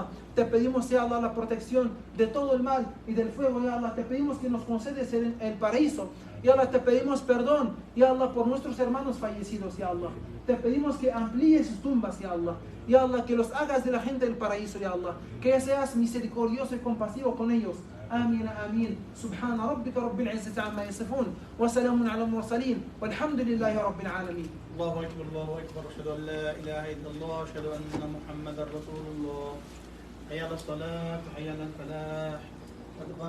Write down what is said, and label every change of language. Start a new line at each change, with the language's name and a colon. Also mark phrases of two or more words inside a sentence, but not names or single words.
Spanish: Te pedimos,
Arabic: يا الله,
Spanish: la protección de todo el mal y del fuego,
Arabic: يا الله.
Spanish: Te pedimos que nos concedes el paraíso.
Arabic: يا الله,
Spanish: te pedimos perdón,
Arabic: يا الله,
Spanish: por nuestros hermanos fallecidos,
Arabic: يا الله.
Spanish: Te pedimos que amplíes sus tumbas,
Arabic: يا الله. يا الله,
Spanish: que los hagas de la gente del paraíso,
Arabic: يا الله.
Spanish: Que seas misericordioso y compasivo con ellos.
Arabic: آمين آمين. سبحان ربك رب العزة عما يصفون وسلام على المرسلين والحمد لله رب العالمين. الله أكبر الله أكبر. أشهد أن لا إله إلا الله. أشهد أن محمدا رسول الله. حي على الصلاة حي على الفلاح.